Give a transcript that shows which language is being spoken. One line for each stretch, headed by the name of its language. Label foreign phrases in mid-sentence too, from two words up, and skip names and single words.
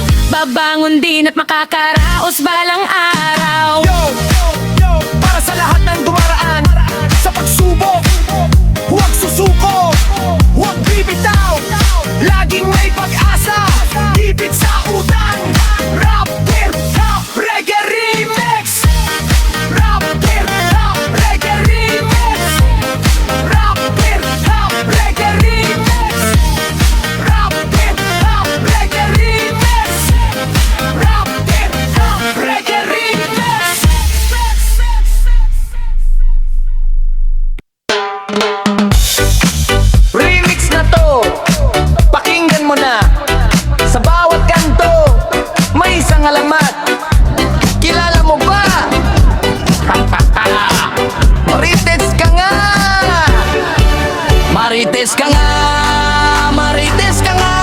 Filipino: Babangon din at makakaraos balang araw. Yo, yo, yo, para sa lahat ng dumaraan sa pagsubok, huwag susuko, huwag bibitaw, laging may pag-asa. Gipit sa utang,
English: rap, hip, hop, reggae remix. Rap, hip, hop, reggae remix. Rap, hip, hop, reggae remix. Rap, hip, hop, reggae remix. Rap, hip, hop, reggae remix.
Filipino: Remix na to, pakinggan mo na. Sa bawat kanto, may isang alamat. Kilala mo ba? Marites ka nga! Marites ka nga! Marites ka nga!